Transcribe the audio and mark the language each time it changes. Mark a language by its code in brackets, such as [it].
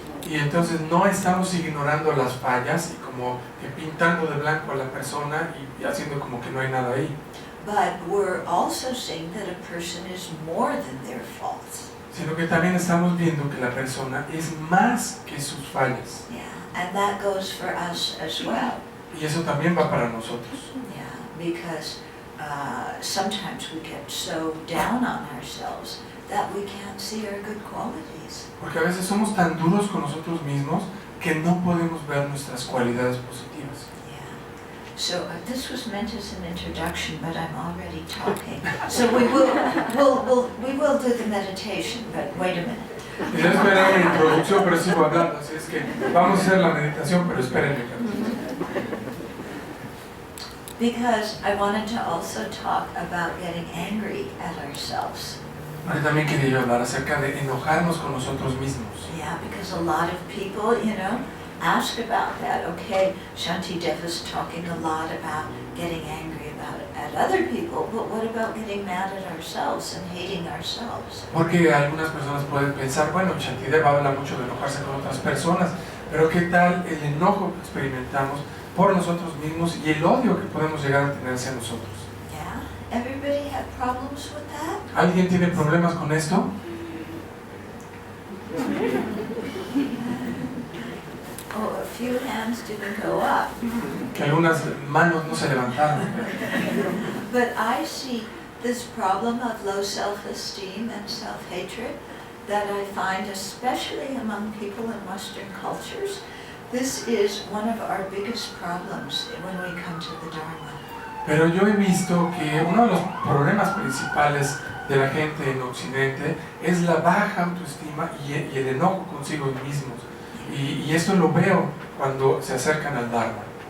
[es] Y entonces no estamos ignorando las fallas y como que pintando de blanco a la persona y haciendo como que no hay nada ahí. [en] But we're also seeing that a person is more than their faults. [es] Sino que también estamos viendo que la persona es más que sus fallas. [en] Yeah, and that goes for us as well. [es] Y eso también va para nosotros. [en] Yeah, because sometimes we get so down on ourselves that we can't see our good qualities. [es] Porque a veces somos tan duros con nosotros mismos que no podemos ver nuestras cualidades positivas. [en] Yeah. So this was meant as an introduction, but I'm already talking. So we will do the meditation, but wait a minute. [es] Y yo esperaba una introducción, pero sigo hablando, así es que vamos a hacer la meditación, pero espérenme. [en] Because I wanted to also talk about getting angry at ourselves. [es] Ahora también quería yo hablar acerca de enojarnos con nosotros mismos. [en] Yeah, because a lot of people, ask about that. Okay, Shanti Dev is talking a lot about getting angry at other people, but what about getting mad at ourselves and hating ourselves? [es] Porque algunas personas pueden pensar, bueno, Shantideva habla mucho de enojarse con otras personas, pero ¿qué tal el enojo que experimentamos por nosotros mismos y el odio que podemos llegar a tener hacia nosotros? [en] Yeah, everybody had problems with that? [es] ¿Alguien tiene problemas con esto? [en] Oh, a few hands didn't go up. [es] Que algunas manos no se levantaron. [en] But I see this problem of low self-esteem and self-hatred that I find especially among people in Western cultures. This is one of our biggest problems when we come to the Dharma. [es] Pero yo he visto que uno de los problemas principales de la gente en Occidente es la baja autoestima y el enojo consigo mismos. Y esto lo veo cuando se acercan al Dharma.